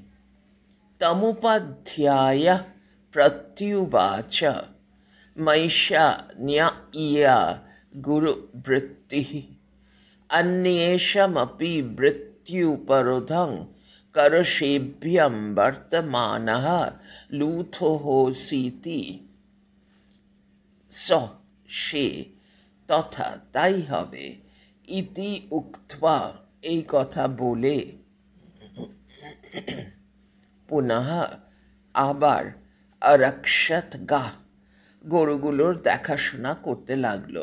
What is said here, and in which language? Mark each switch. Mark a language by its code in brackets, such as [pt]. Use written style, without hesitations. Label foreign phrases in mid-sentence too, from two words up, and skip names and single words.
[sa] তমুপাধ্যায়ঃ প্রত্যুবাচ মৈষা ন্যায়্যা গুরুবৃত্তিঃ অন্যেষামপি বৃত্ত্যুপরোধং করষেভ্যং বর্তমানঃ লুব্ধোऽসীতি। [bn] স সে, তথা তাই হবে, [sa] ইতি উক্ত্বা [bn] এই কথা বলে, পুনঃ আবার [sa] অরক্ষত গাহ, [bn] গরুগুলোর দেখাশোনা করতে লাগলো।